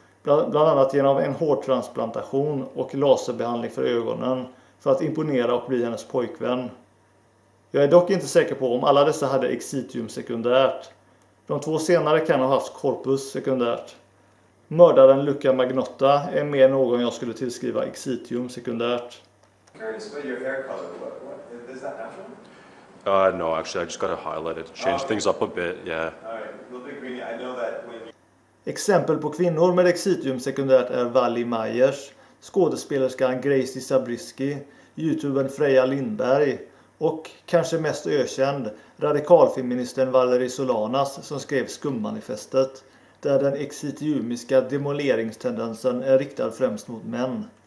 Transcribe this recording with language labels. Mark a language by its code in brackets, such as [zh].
[sv] Bland annat genom en hårtransplantation och laserbehandling för ögonen för att imponera och bli hennes pojkvän. Jag är dock inte säker på om alla dessa hade excitium sekundärt. De två senare kan ha haft corpus sekundärt. Mördaren Luca Magnotta är mer någon jag skulle tillskriva excitium sekundärt. [en] Curious about your hair color. What is that natural? No, actually, I just got to highlight it, change things up a bit, yeah. All right, a little bit greeny. I know that when [sv] Exempel på kvinnor med excitium sekundärt är Wally Myers, skådespelerskan Gracie Zabriskie, youtubern Freja Lindberg och, kanske mest ökänd, radikalfeministen Valerie Solanas som skrev Skummanifestet, där den excitiumiska demoleringstendensen är riktad främst mot män.